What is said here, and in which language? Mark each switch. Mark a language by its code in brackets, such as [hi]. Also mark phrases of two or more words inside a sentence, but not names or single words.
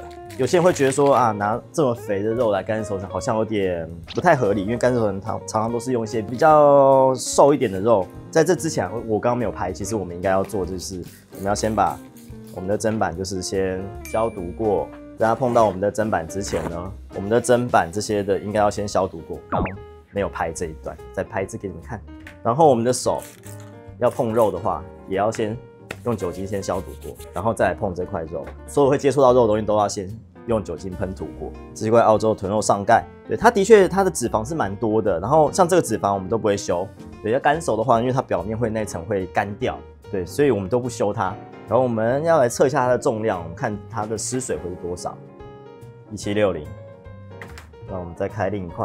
[zh] 有些人會覺得說啊，拿這麼肥的肉來乾式熟成好像有點不太合理，因為乾式熟成常常都是用一些比較瘦一點的肉。在這之前，我剛剛沒有拍，其實我們應該要做就是我們要先把我們的砧板就是先消毒過。在它碰到我們的砧板之前呢，我們的砧板這些的應該要先消毒過。剛剛沒有拍這一段，再拍一次給你們看。然後我們的手要碰肉的話，也要先用酒精先消毒過，然後再來碰這塊肉。所有會接觸到肉的東西都要先用酒精噴塗過。這是一塊澳洲豚肉上蓋，對，它的確它的脂肪是蠻多的。然後像這個脂肪我們都不會修，對，要乾熟的話，因為它表面會那層會乾掉，對，所以我們都不修它。然後我們要來測一下它的重量，我們看它的失水會是多少，1760。那我們再開另一塊。